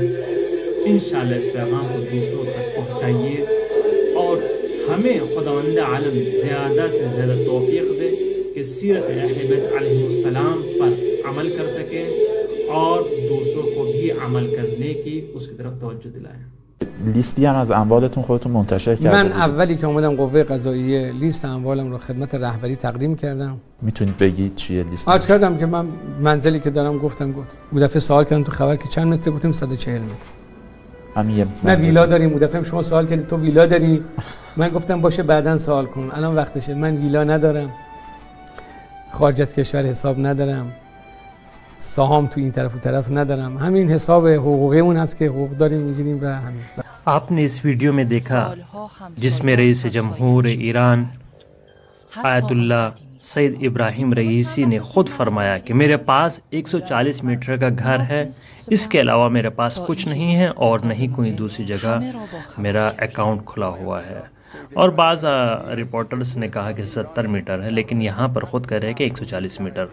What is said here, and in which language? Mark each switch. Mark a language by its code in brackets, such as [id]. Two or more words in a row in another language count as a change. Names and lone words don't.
[ur] انشاءاللہ اس پیغام کو دوسروں تک پہنچائیے، اور ہمیں خداوند عالم زیادہ سے زیادہ توفیق دے کہ سیرت اہل بیت [ar] علیہ السلام [ur] پر عمل کر سکیں، اور دوسروں کو بھی عمل کرنے کی اس کی طرف توجه دلائیں۔ [fa] لیستی هم از اموالتون خودتون منتشر کردید؟ من اولی که اومدم قوه قضاییه لیست اموالم رو خدمت رهبری تقدیم کردم. میتونید بگید چیه لیست؟ عرض کردم که من منزلی که دارم گفتم اون دفعه سوال کردم تو خبر که چند متر، گفتیم 140 متر. همین نه ویلا داریم، اون دفعه شما سوال کردید تو ویلا داری؟ من گفتم باشه بعداً سوال کن، الان وقتشه. من ویلا ندارم، خارج از کشور حساب ندارم، سهام تو این طرف و طرف ندارم. همین حساب حقوقی اون هست که حقوق داریم میگیریم و همین. [ur] آپ نے اس ویڈیو میں دیکھا جس میں رئیس جمہور ایران آیت اللہ سعید ابراہیم رئیسی نے خود فرمایا کہ میرے پاس 140 میٹر کا گھر ہے، اس کے علاوہ میرے پاس کچھ نہیں ہے اور نہیں کوئی دوسری جگہ میرا اکاؤنٹ کھلا ہوا ہے. اور بعض رپورٹرز نے کہا کہ 70 میٹر ہے، لیکن یہاں پر خود کہہ رہے ہیں کہ 140 میٹر.